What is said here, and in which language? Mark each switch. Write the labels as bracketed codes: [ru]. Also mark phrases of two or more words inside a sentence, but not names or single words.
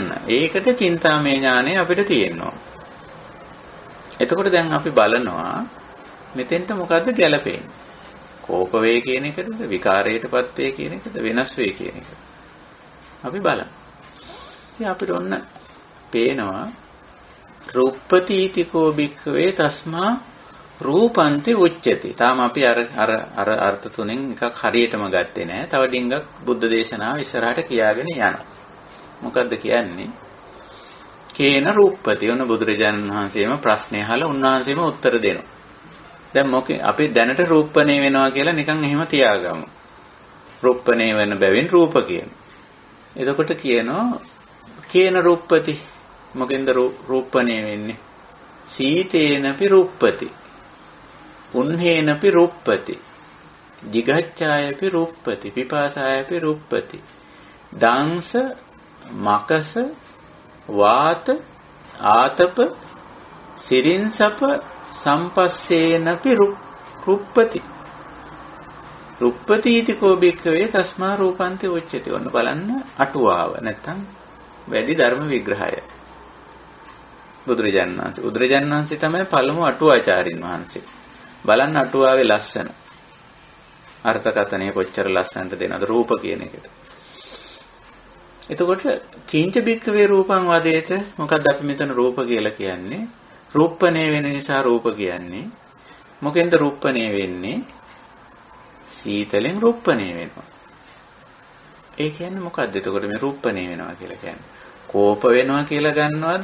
[si] ඒකට චින්තාමය ඥානය අපිට තියෙනවා. එතකොට දැන් අපි බලනවා මෙතෙන්ට මොකද්ද ගැලපෙන්නේ? කෝප වේ කියන එකද, විකාරයටපත් වේ කියන එකද, වෙනස් වේ කියන එකද? අපි බලමු. ඉතින් අපිට ඔන්න පේනවා [pi] රුප්පතිතිකෝ භික්ඛවේ තස්මා රූපන්ති උච්චති. [si] තාම අපි අර අර්ථ තුනෙන් එකක් හරියටම ගත්තේ නෑ. තව ඩිංගක් බුද්ධ දේශනාව ඉස්සරහට කියාගෙන යනවා. මොකද්ද කියන්නේ? [pi] කේන රුප්පති. [si] ඔන්න බුදුරජාණන් වහන්සේම ප්‍රශ්නේ අහලා උන්වහන්සේම උත්තර දෙනවා. දැන් අපි දැනට රූපණේ වෙනවා කියලා නිකන් එහෙම තියාගමු. රූපණේ වෙන බැවින් රූප කියන. එතකොට කියනවා [pi] කේන රුප්පති. [si] මොකෙන්ද රූපණේ වෙන්නේ? [pi] සීතේනපි රුප්පති. උන්හේනපි රුප්පති. jigacchāyapi ruppati. pipāsāyapi ruppati. දංශ මකස වාත ආතප සිරින්සප සම්පස්සේනපි රුප්පති. රුප්පතිතිකෝ භික්ඛවේ තස්මා රූපන්ති උච්චති. [si] ඔන්න බලන්න අටුවාව නැත්තම් වැඩි ධර්ම විග්‍රහය. බුදුරජාණන් වහන්සේ තමයි පළමු අටුවාචාරින් වහන්සේ. බලන්න අටුවාවේ ලස්සන අර්ථකථනය කොච්චර ලස්සනට දෙනවද රූප කියන එකට. [pi] එතකොට කිංච භික්ඛවේ රූපං වදේත. [si] මොකක්ද අපි මෙතන රූප කියලා කියන්නේ? රූපණේ වෙන නිසා රූප කියන්නේ. මොකෙන්ද රූපණේ වෙන්නේ? සීතලෙන් රූපණේ වෙනවා. ඒ කියන්නේ මොකද්ද? එතකොට මේ රූපණේ වෙනවා කියලා කියන්නේ කෝප වෙනවා කියලා ගන්නවද?